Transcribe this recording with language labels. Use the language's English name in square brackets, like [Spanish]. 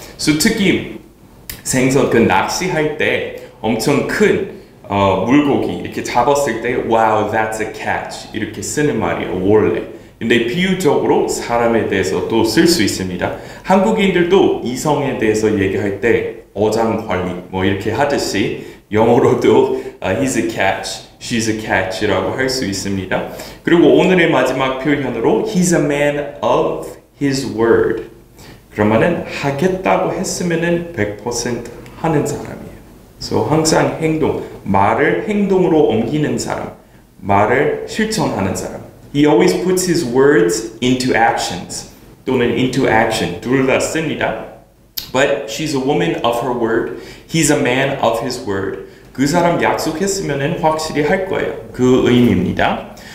[Korean] So, 특히 생선 그 낚시할 때 엄청 큰 물고기 이렇게 잡았을 때 [English] wow, that's a catch [Korean] 이렇게 쓰는 말이에요 원래. 근데 비유적으로 사람에 대해서도 쓸 수 있습니다. 한국인들도 이성에 대해서 얘기할 때 어장관리 뭐 이렇게 하듯이 영어로도 [English] he's a catch, she's a catch [Korean] 라고 할 수 있습니다. 그리고 오늘의 마지막 표현으로 [English] he's a man of his word. [Korean] 그러면은 하겠다고 했으면은 100% 하는 사람이에요. So 항상 말을 행동으로 옮기는 사람, 말을 실천하는 사람. [English] He always puts his words into actions [Korean] 또는 [English] into action [Korean] 둘 다 씁니다. [English] But she's a woman of her word. He's a man of his word. [Korean] 그 사람 약속했으면 확실히 할 거예요. 그 의미입니다.